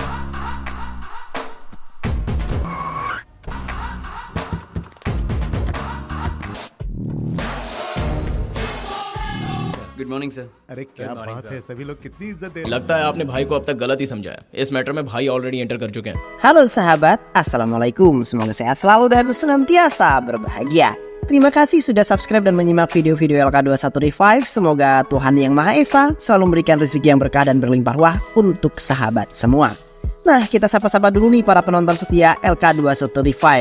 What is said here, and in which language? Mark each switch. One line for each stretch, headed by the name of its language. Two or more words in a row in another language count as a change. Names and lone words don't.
English: Good morning sir.
Hindi: अरे क्या बात है, सभी लोग कितनी इज्जत दे रहे हैं। लगता है आपने भाई को अब तक गलत ही समझा है। इस मैटर में भाई
English: already enter
Hindi: कर चुके हैं।
Indonesian: Halo sahabat, Assalamualaikum. Semoga sehat selalu dan senantiasa berbahagia. Terima kasih sudah subscribe dan menyimak video-video LK21 Revive. Semoga Tuhan Yang Maha Esa selalu memberikan rezeki yang berkah dan berlimpah ruah untuk sahabat semua. Nah, kita sapa-sapa dulu nih para penonton setia LK21 Revive.